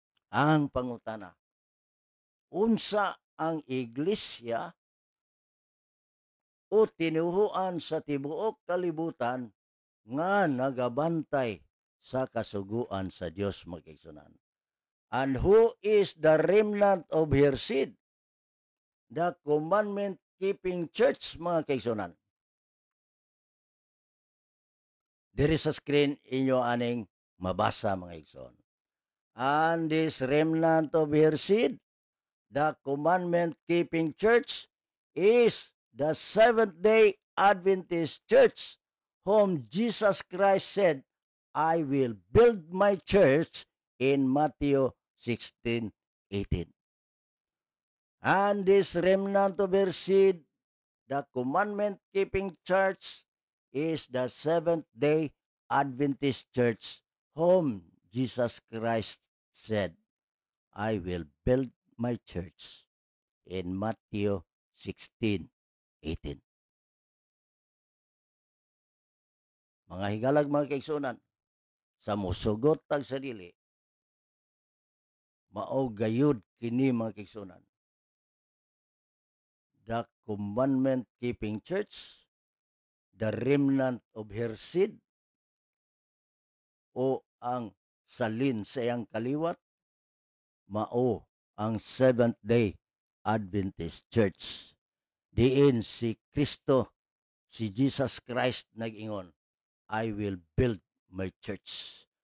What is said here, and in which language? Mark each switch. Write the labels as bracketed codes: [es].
[ceb] Ang pangutana, unsa ang iglesia o tinuhuan sa tibuok kalibutan nga nagabantay sa kasuguan sa Dios mga kaigsunan? [en] And who is the remnant of her seed? The commandment keeping church [ceb] mga kaigsunan. Diri sa screen inyo aning mabasa mga igsoon. [en] And this remnant of her seed, the commandment keeping church, is the Seventh-day Adventist church, whom Jesus Christ said, I will build my church in Matthew 16:18. And this remnant of her seed, the commandment keeping church, is the Seventh-day Adventist church, whom Jesus Christ said, I will build my church in Matthew 16:18. [ceb] Mga higalag mga kaigsunan, sa musugot tag sa dili, mao gayud kini mga kaigsunan. [en] The commandment keeping church, the remnant of her seed, [ceb] o ang salin sa iyang kaliwat, mao ang Seventh-day Adventist Church. Diin si Kristo, si Jesus Christ nag-ingon, [en] I will build my church.